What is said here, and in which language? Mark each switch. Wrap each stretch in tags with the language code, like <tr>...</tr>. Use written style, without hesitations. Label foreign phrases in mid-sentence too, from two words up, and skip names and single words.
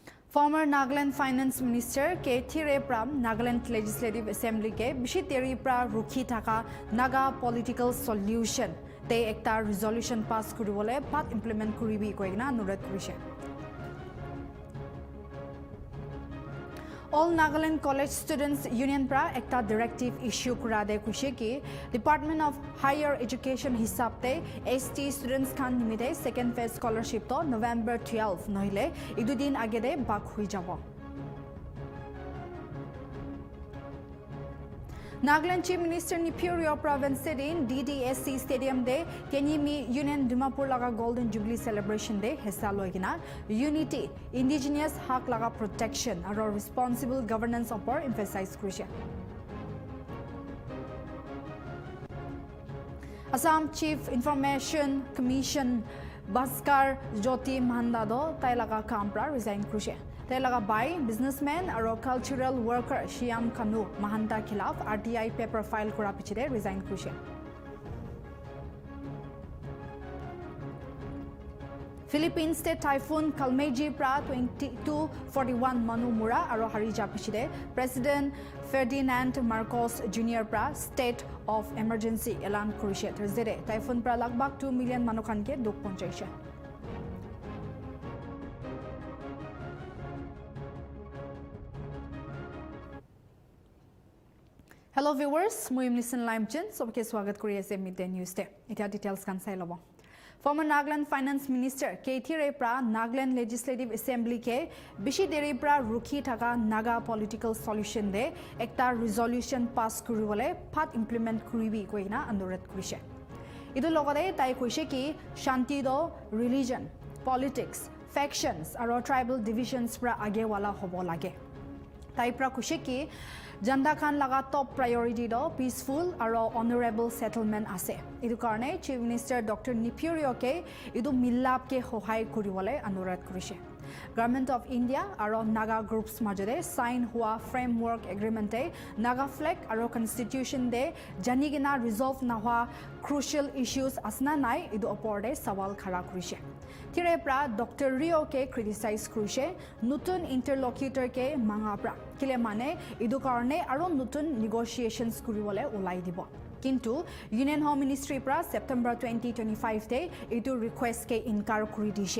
<en>Former Nagaland Finance Minister K.</en> <nag>Pram Nagaland Legislative Assembly ke bishi teri pra rukhi thaka</nag> <en>Naga political solution</en> <nag>te ekta</nag> <en>resolution pass</en> <nag>kuribole pat implement kuribi koigna anurodh korise. All Nagaland College Students Union pra ekta</nag> <en>directive issue</en> <nag>kurade kuise ki Department of Higher Education hisabte</nag> <en>ST students</en> <nag>khan nimite</nag> <en>second phase scholarship</en> <nag>to November 12 nohile idudin agede bak hui jabo. Nagaland Chief Minister Nipuryo Province in DDSC Stadium de Kenyimi Union Dimapur laga Golden Jubilee Celebration de hissa loigina</nag> <en>unity Indigenous</en> <nag>hak laga protection aro</nag> <en>responsible governance</en> <nag>upor emphasize kurise. Assam Chief Information Commission Bhaskar Jyoti Mahanda do tai laga kampra resign kurise. Telaga</nag> <en>by businessman</en> <nag>aro</nag> <en>cultural worker</en> <nag>Shyam Kanu Mahanta khilaf</nag> <en>RTI paper file</en> <nag>kora pichide resign kurise. Philippines</nag> <en>state typhoon</en> <nag>Kalmeji pra 2241 Manu Mura aro harija pichide President Ferdinand Marcos Jr. pra</nag> <en>state of emergency</en> <nag>elan kurise.</nag> <en>Thursday typhoon</en> <nag>pra lagbak 2 million manukhan ke duk ponchaise.</nag> <en>Hello viewers,</en> <nag>moi Nltv Midday sobke swagat kori ase</nag> <en>midday news</en> <nag>te. Eta details kan sai lobo.</nag> <en>Former Nagaland Finance Minister K.</en> <nag>pra Nagaland Legislative Assembly ke bishi deri pra rukhi thaka</nag> <en>Naga political solution</en> <nag>de ekta</nag> <en>resolution pass</en> <nag>kuribole phat implement kuribi koina anurodh korise. Idu logode tai koise ki shanti do</nag> <en>religion, politics, factions</en> <nag>aro</nag> <en>tribal divisions</en> <nag>pra age wala hobo lage. Tai pra koise ki Janda Khan laga</nag> <en>top priority</en> <nag>do peaceful aro</nag> <en>honorable settlement</en> <nag>ase. Idu karne Chief Minister Dr. Nipuryo ke idu millap ke hohai kuribole anurodh korise. Government of India aro</nag> <en>Naga groups</en> <nag>majode sign hua</nag> <en>framework agreement</en> <nag>e</nag> <en>Naga flag</en> <nag>aro constitution de janigina resolve na hua</nag> <en>crucial issues</en> <nag>asna nai idu opor de sawal khara korise. Tire pra Dr. Rio ke criticize korise nutun interlocutor ke manga pra kile mane idu karne aro nutun negotiations kuribole ulai dibo. Kintu Union Home Ministry pra September 2025 te idu request ke inkar kuri dishe.</nag>